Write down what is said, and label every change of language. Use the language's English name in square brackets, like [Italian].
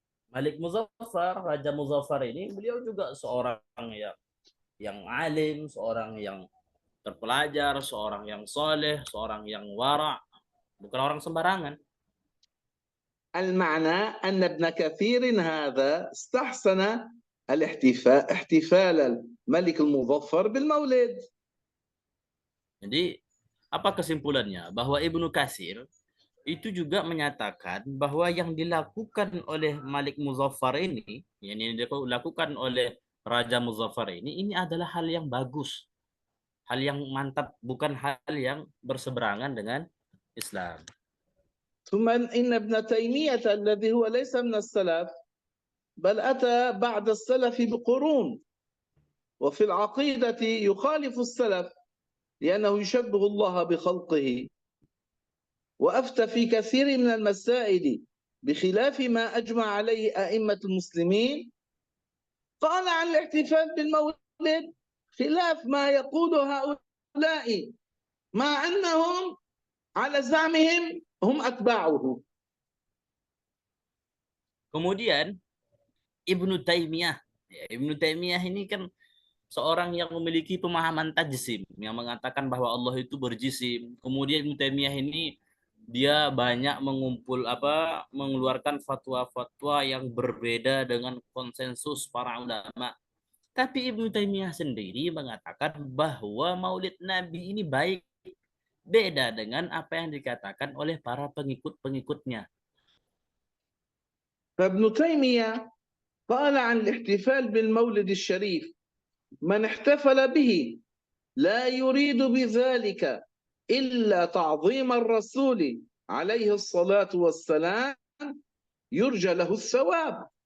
[Indonesian] Malik Muzaffar, Raja Muzaffar ini, beliau juga seorang yang alim, seorang yang terpelajar, seorang yang soleh, seorang yang wara, bukan orang sembarangan. [Arabic] المعنى أن ابن كثير هذا استحسن احتفال الملك المظفر بالمولد. [Indonesian] Jadi apa kesimpulannya? Bahwa Ibnu Katsir itu juga menyatakan bahwa yang dilakukan oleh Malik Muzaffar ini, yang dilakukan oleh Raja Muzaffar ini adalah hal yang bagus, hal yang mantap, bukan hal yang berseberangan dengan Islam. [Arabic] ثم إن ابن تيمية الذي هو ليس من السلف بل أتى بعد السلف بقرون وفي العقيدة يخالف السلف لأنه يشبه الله بخلقه وأفتى في كثير من المسائل بخلاف ما أجمع عليه أئمة المسلمين. قال عن الاحتفال بالمولد خلاف ما يقول هؤلاء مع أنهم على زعمهم هم أتباعه. [Indonesian] Kemudian Ibnu Taimiyah ini kan seorang yang memiliki pemahaman tajsim, yang mengatakan bahwa Allah itu berjisim. Kemudian Ibnu Taimiyah ini dia banyak mengeluarkan fatwa-fatwa yang berbeda dengan konsensus para ulama. Tapi Ibnu Taimiyah sendiri mengatakan bahwa Maulid Nabi ini baik, beda dengan apa yang dikatakan oleh para pengikut-pengikutnya. [Arabic] فابن تيمية قال عن الاحتفال بالمولد الشريف من احتفل به لا يريد بذلك إلا تعظيم الرسول عليه الصلاة والسلام يرجى له الثواب.